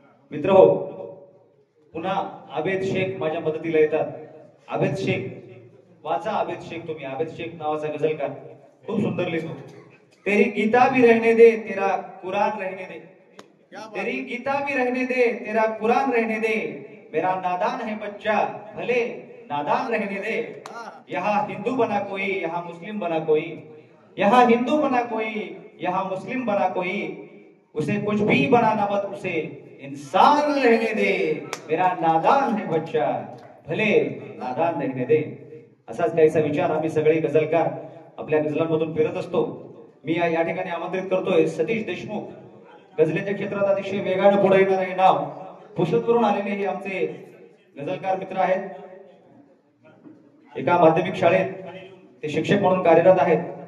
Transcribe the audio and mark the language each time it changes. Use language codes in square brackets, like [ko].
[mr] मित्र हो, पुन्हा आबेद शेख माझ्या मदतीला येतात. आबेद शेख वाचा, आबेद शेख तुम्ही. आबेद शेख नावाचा गझलकार खूप सुंदर लिहितो. [hi] तेरी गीता भी रहने दे, तेरा कुरान रहने दे, तेरी गीता भी रहने दे, तेरा कुरान रहने दे. मेरा नादान है बच्चा, भले नादान रहने दे. यहाँ हिंदू बना कोई, यहाँ मुस्लिम बना कोई, यहाँ हिंदू बना कोई, यहाँ मुस्लिम बना कोई, उसे कुछ भी बनाना मत, उसे इंसान रहने दे. मेरा नादान है बच्चा, भले नादान रहने दे. [mr] असाच काहीसा विचार आम्ही सगळे गझलकार आपल्या गझलांमधून फिरत असतो. मी या ठिकाणी आमंत्रित करतोय सतीश देशमुख, गझलेच्या क्षेत्रात अतिशय वेगाने पुढे येणारे हे नाव. पुसदवरून आलेले हे आमचे गझलकार मित्र आहेत. एका माध्यमिक शाळेत ते शिक्षक म्हणून कार्यरत आहेत.